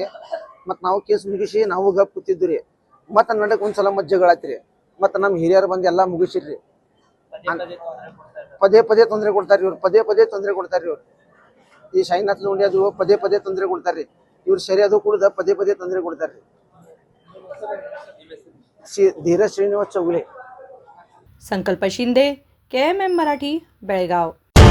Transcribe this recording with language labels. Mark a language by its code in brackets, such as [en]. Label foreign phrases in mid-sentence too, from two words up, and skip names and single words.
[kn] ಮತ್ತು ನಾವು ಕೇಸ್ ಮುಗಿಸಿ ನಾವು ಗಪ್ ಕೂತಿದ್ವಿ. ಮತ್ತು ನಡಕ್ ಒಂದ್ಸಲ ಮತ್ತೆ ಜಗಳ ಆಯ್ತ್ರಿ. ಮತ್ತು ನಮ್ಮ ಹಿರಿಯರು ಬಂದು ಎಲ್ಲ ಮುಗಿಸಿರ್ರಿ. ಪದೇ ಪದೇ ತೊಂದರೆ ಕೊಡ್ತಾರ್ರಿ ಇವ್ರು. ಪದೇ ತೊಂದರೆ ಕೊಡ್ತಾರ್ರಿ ಇವ್ರು. ಈ ಸಾಯಿನಾಥ್ ಲುಂಡಿ ಅದು ಪದೇ ತೊಂದರೆ ಕೊಡ್ತಾರ್ರಿ. ಇವ್ರು ಸರಿ ಅದು ಕೂಡ ಪದೇ ತೊಂದರೆ ಕೊಡ್ತಾರ್ರಿ. [mr] धीरज श्रीनिवास चौगुले. संकल्प शिंदे, KMM मराठी, बेळगाव.